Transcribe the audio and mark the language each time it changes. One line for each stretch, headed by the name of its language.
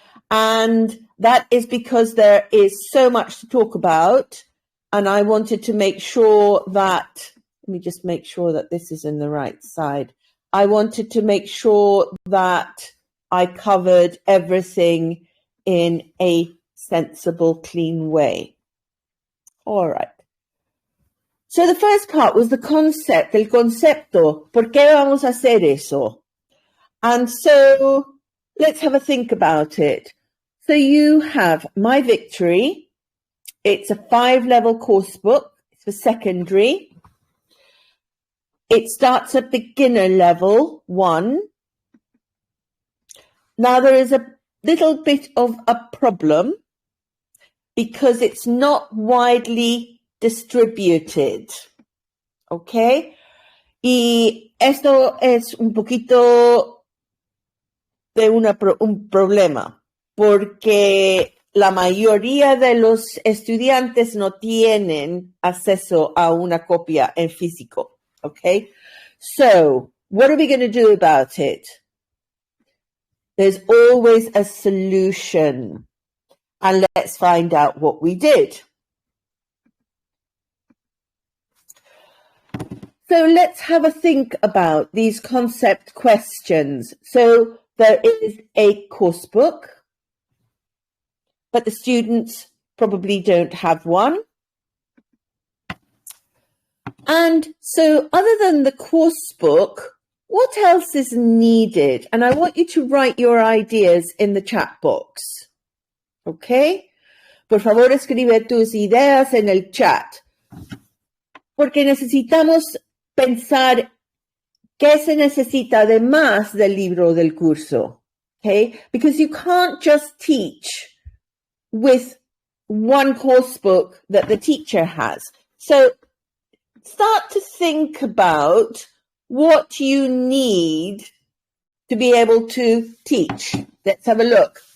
English: And that is because there is so much to talk about, and I wanted to make sure that, let me just make sure that this is in the right side. I wanted to make sure that I covered everything in a sensible, clean way. All right. So the first part was the concept, el concepto.
Spanish: ¿Por qué vamos a hacer eso?
English: And so let's have a think about it. So you have My Victory. It's a 5-level course book. It's for secondary. It starts at beginner level 1. Now there is a little bit of a problem because it's not widely distributed. Okay?
Spanish: Y esto es un poquito de un problema, porque la mayoría de los estudiantes no tienen acceso a una copia en físico.
English: Okay? So, what are we going to do about it? There's always a solution. And let's find out what we did. So let's have a think about these concept questions. So there is a course book, but the students probably don't have one. And so other than the course book, what else is needed? And I want you to write your ideas in the chat box. Okay?
Spanish: Por favor, escribe tus ideas en el chat. Porque necesitamos pensar qué se necesita además del libro del curso.
English: Okay? Because you can't just teach with one course book that the teacher has. So start to think about what you need to be able to teach. Let's have a look.